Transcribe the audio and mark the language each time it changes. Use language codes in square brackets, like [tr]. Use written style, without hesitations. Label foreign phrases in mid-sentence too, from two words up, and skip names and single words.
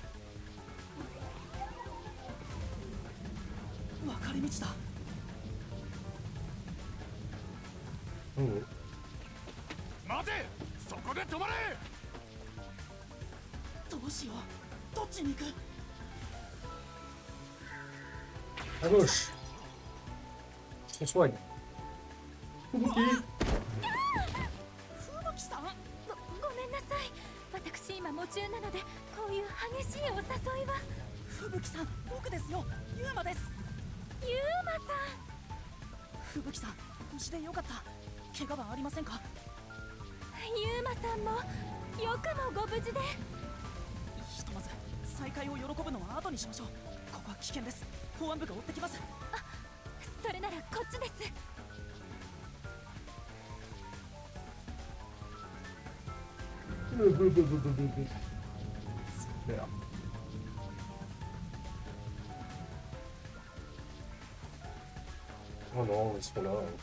[ja] 分かれ道だ。待て、そこで止まれ。どうしよう。どっちに行く。 [fr] À gauche. On soigne. Fubuki. [ja] 吹雪さん。ごめんなさい。私今夢中なのでこういう激しいお誘いは。吹雪さん、僕ですよ。ユーマです。ユーマさん。吹雪さん、無事でよかった。怪我はありませんか。ユーマさんもよくもご無事で。ひとまず再会を喜ぶのは後にしましょう。ここは危険です。公安部が追ってきます。あ、それならこっちです。 [fr] Super. Oh non, ils sont là.